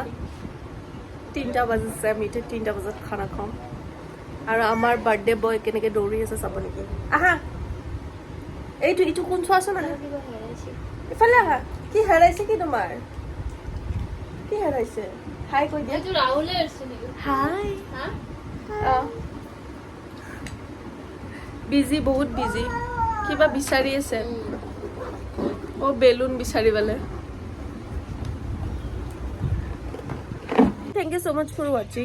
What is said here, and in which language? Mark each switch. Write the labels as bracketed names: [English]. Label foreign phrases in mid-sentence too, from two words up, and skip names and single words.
[Assamese] 3টা বাজিছে, আমি এতিয়া 3টা বজাত খানা খাম। আৰু আমাৰ [English] birthday boy [Assamese] কেনেকৈ দৌৰি আছে চাব নেকি? আহা, এইটো কোন চোৱাচোন, আহা ইফালে আহা। কি হেৰাইছে কি তোমাৰ? কি হেৰাইছে? হাই কৈ দিয়া। [Hindi] तो राहुल है इसने [Assamese] হাই। [Hindi] हां [Assamese] বিজি, বহুত বিজি, কিবা বিচাৰি আছে। বেলুন বিচাৰি পেলে। [English] thank you so much for watching.